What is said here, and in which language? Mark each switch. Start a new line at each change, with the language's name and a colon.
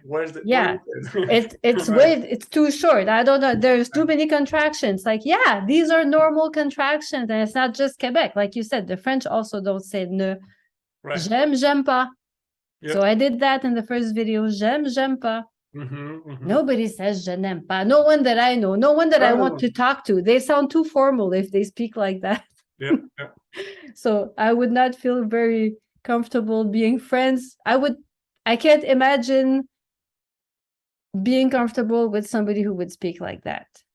English: Where's the it's too short. I don't know. There's too many contractions. Like, yeah, these are normal contractions, and it's not just Quebec. Like you said, the French also don't say ne. Right.
French: J'aime pas.
English: So I did that in the first video.
French: J'aime pas.
English: Nobody says
French: je n'aime pas.
English: No one that I know. No one that I want to talk to. They sound too formal if they speak like that. Yeah. So I would not feel very comfortable being friends. I can't imagine being comfortable with somebody who would speak like that.